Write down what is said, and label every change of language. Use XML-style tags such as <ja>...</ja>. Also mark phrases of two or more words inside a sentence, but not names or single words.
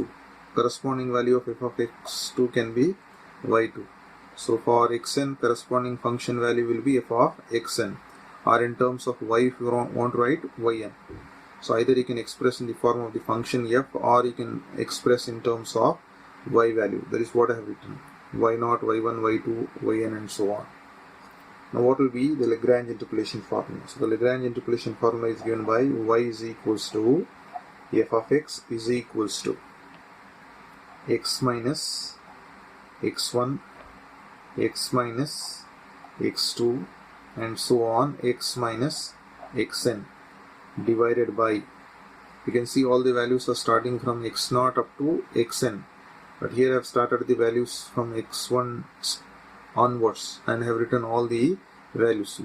<en>Corresponding value of f of x2 can be y2. So for xn, corresponding function value will be f of xn, or in terms of y, if you want to write yn. So either you can express in the form of the function f, or you can express in terms of y value. That is what I have written: y0, y1, y2, yn and so on. Now what will be the Lagrange interpolation formula? So the Lagrange interpolation formula is given by y is equals to f of x is equals to x minus x1, x minus x2 and so on, x minus xn, divided by, you can see all the values are starting from x0 up to xn, but here I have started the values from x1 onwards and have written all the values.</en>